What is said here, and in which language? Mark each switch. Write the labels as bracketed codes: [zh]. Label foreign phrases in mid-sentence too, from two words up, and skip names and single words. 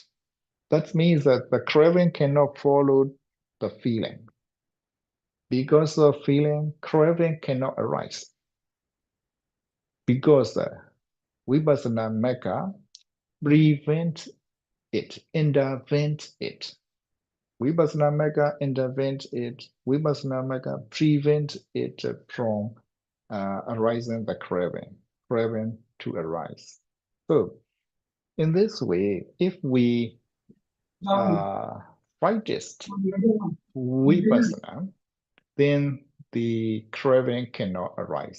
[en] That means that the craving cannot follow the feeling. Because of feeling, craving cannot arise. Because Vipassana Metta prevents it, intervenes it. Vipassana Metta intervenes it. Vipassana Metta prevents it from arising the craving to arise. So, in this way, if we practice Vipassana, then the craving cannot arise.